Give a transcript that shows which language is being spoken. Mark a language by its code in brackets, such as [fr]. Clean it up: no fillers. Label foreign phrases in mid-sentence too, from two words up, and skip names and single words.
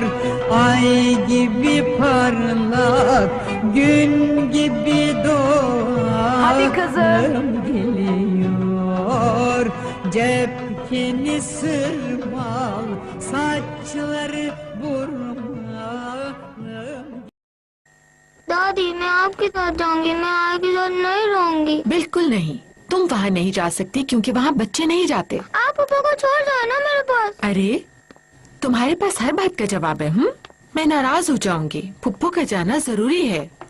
[tr] Ay gibi parlak, gün gibi doğanım geliyor. Cepkeni sırmal, saçları burmanım. [hi] दादी, मैं आपके साथ जाऊंगी, मैं आपके साथ नहीं रहूंगी। बिल्कुल नहीं, तुम वहाँ नहीं जा सकती क्योंकि वहाँ बच्चे नहीं जाते। आप पापा को छोड़ जाओ ना मेरे पास। अरे, तुम्हारे पास हर बात का जवाब है। मैं नाराज हो जाऊंगी। पुप्पो का जाना जरूरी है।